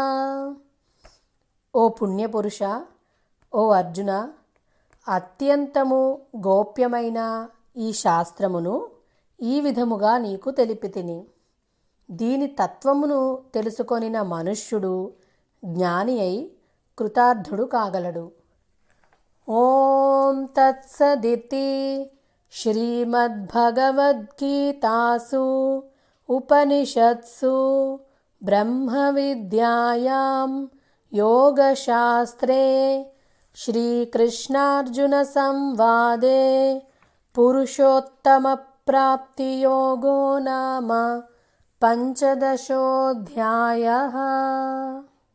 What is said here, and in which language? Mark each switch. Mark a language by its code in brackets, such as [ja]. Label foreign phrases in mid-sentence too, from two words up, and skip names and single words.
[te] ఓ పుణ్యపురుష, ఓ అర్జున, అత్యంతము గోప్యమైన ఈ శాస్త్రమును ఈ విధముగా నీకు తెలిపితిని. దీని తత్వమును తెలుసుకొనిన మనుష్యుడు జ్ఞాని అయి కృతార్థుడు కాగలడు. [sa] ఓం तत्सदिति श्रीमद्भगवद्गीतासु उपनिषत्सु ब्रह्मविद्यायां योगशास्त्रे श्रीकृष्णार्जुनसंवादे पुरुषोत्तमप्राप्तियोगो नाम पञ्चदशोऽध्यायः।